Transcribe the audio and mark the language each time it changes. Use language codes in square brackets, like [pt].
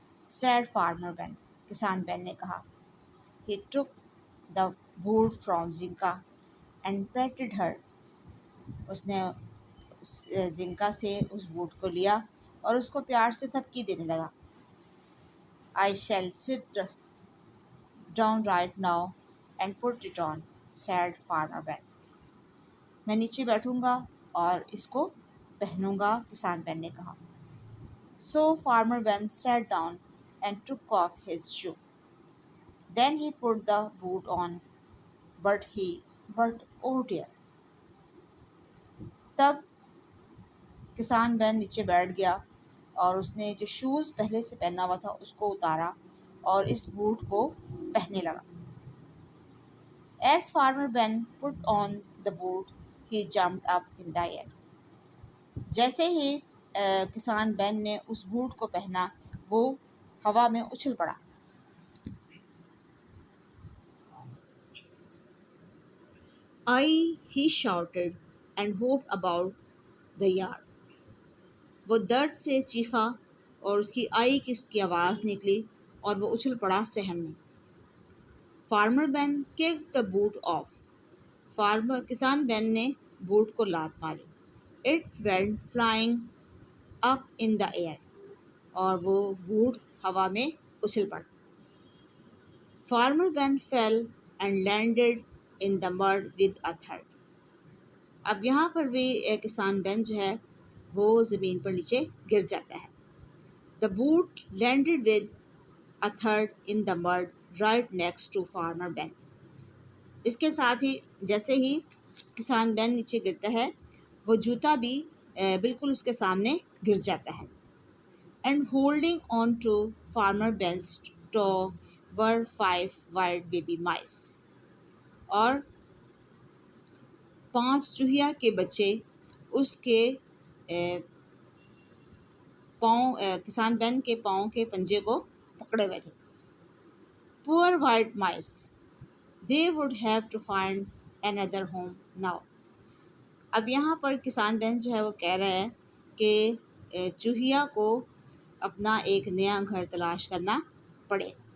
[en] Said farmer Bean. [ur] کسان بین نے کہا. [en] He took the boot from Zinka and patted her. [ur] اس نے زنکا سے اس بوٹ کو لیا اور اس کو پیار سے تھپکی دینے لگا. [en] I shall sit down right now and put it on, said Farmer Ben. [ur] میں نیچے بیٹھوں گا اور اس کو پہنوں گا, کسان بین نے کہا. [en] So Farmer Ben sat down and took off his shoe. Then he put the boot on, but oh dear. [ur] تب کسان بین نیچے بیٹھ گیا اور اس نے جو شوز پہلے سے پہنا ہوا تھا اس کو اتارا اور اس بوٹ کو پہننے لگا. [en] As Farmer Ben put on the boot, he jumped up in the air. [ur] جیسے ہی کسان بین نے اس بوٹ کو پہنا وہ ہوا میں اچھل پڑا. [en] he shouted and hopped about the yard. [ur] وہ درد سے چیخا اور اس کی کی آواز نکلی اور وہ اچھل پڑا صحن میں. [en] Farmer Bean kicked the boot off. [ur] کسان بین نے بوٹ کو لات ماری. [en] It went flying up in the air. [ur] اور وہ بوٹ ہوا میں اچھل پڑا. [en] Farmer Ben fell and landed in the mud with a thud. [ur] اب یہاں پر بھی کسان بین جو ہے وہ زمین پر نیچے گر جاتا ہے. [en] The boot landed with a thud in the mud right next to Farmer Ben. [ur] اس کے ساتھ ہی جیسے ہی کسان بین نیچے گرتا ہے وہ جوتا بھی بالکل اس کے سامنے گر جاتا ہے. [en] And holding on to Farmer Ben's toe were 5 white baby mice. [ur] اور 5 چوہیا کے بچے اس کے پاؤں کسان بین کے پاؤں کے پنجے کو پکڑے ہوئے تھے. [en] Poor white mice. They would have to find another home now. [ur] اب یہاں پر کسان بین جو ہے وہ کہہ رہا ہے کہ چوہیا کو اپنا ایک نیا گھر تلاش کرنا پڑے.